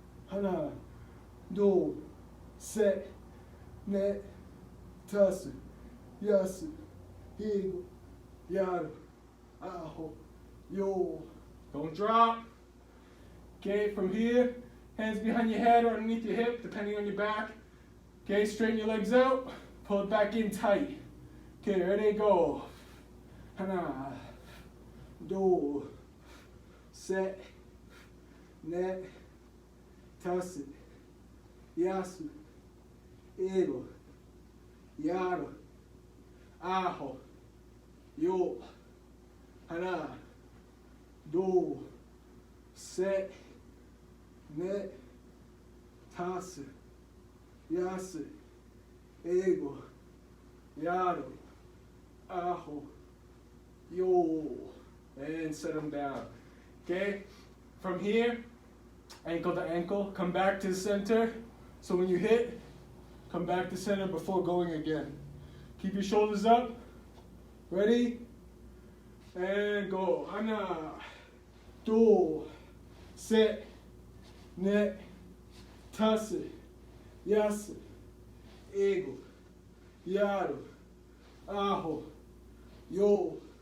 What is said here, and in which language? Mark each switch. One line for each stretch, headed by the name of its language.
Korean: Hana, do, set, net, tas, yas, ego, yar, aho, yo.
English: Don't drop. Okay, from here, hands behind your head or underneath your hip, depending on your back. Okay, straighten your legs out. Pull it back in tight. Okay, ready, go.
Korean: 하나, 둘, 셋, 넷, 다섯, 여섯, 일곱, 여덟, 아홉, 열. 하나, 둘, 셋, 넷, 다섯, 여섯, 일곱, 여덟, 아홉, 열.
English: And set them down. Okay? From here, ankle to ankle, come back to the center. So when you hit, come back to center before going again. Keep your shoulders up. Ready? And go.
Korean: 하나, 둘, 셋, 넷, 다섯, 여섯, 일곱, 여덟, 아홉, 열.